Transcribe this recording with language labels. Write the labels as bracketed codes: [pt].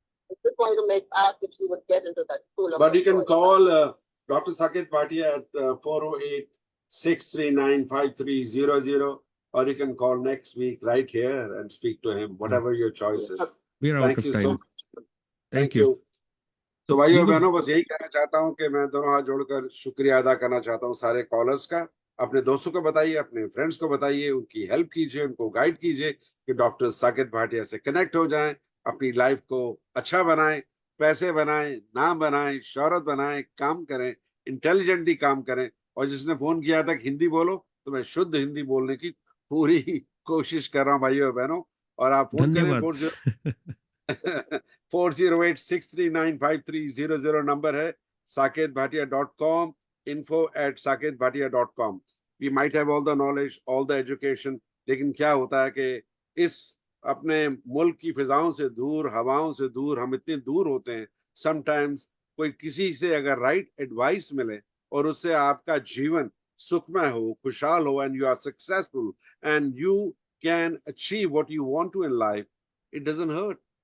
[en] I just wanted to ask if she would get into that school. But you can call Dr. Saket Bhatia at 408-639-5300, or you can call next week right here and speak to him, whatever your choice is. We are out of time. So much. Thank you. [hi] तो भाइयों बहनों, बस यही कहना चाहता हूँ कि मैं दोनों हाथ जोड़कर शुक्रिया अदा करना चाहता हूँ सारे कॉलर्स का. अपने दोस्तों को बताइए, अपने फ्रेंड्स को बताइए, उनकी हेल्प कीजिए, उनको गाइड कीजिए कि डॉक्टर साकेत भाटिया से कनेक्ट हो जाएं, अपनी लाइफ को अच्छा बनाएं, पैसे बनाएं, नाम बनाएं, शोहरत बनाएं, काम करें, इंटेलिजेंटली काम करें। और जिसने फोन किया था कि हिंदी बोलो, तो मैं शुद्ध हिंदी बोलने की पूरी कोशिश कर रहा हूँ भाइयों और बहनों। और आप फोन करें, धन्यवाद। 4086395300 नंबर है। [en] saketbhatia.com, info@saketbhatia.com. We might have all the knowledge, all the education, [hi] लेकिन क्या होता है कि इस अपने मुल्क की फिजाओं से दूर, हवाओं से दूर हम इतने दूर होते हैं। [en] sometimes [hi] कोई किसी से अगर राइट एडवाइस मिले और उससे आपका जीवन सुखमय हो, खुशहाल हो, [en] And you are successful and you can achieve what you want to in life, it doesn't hurt.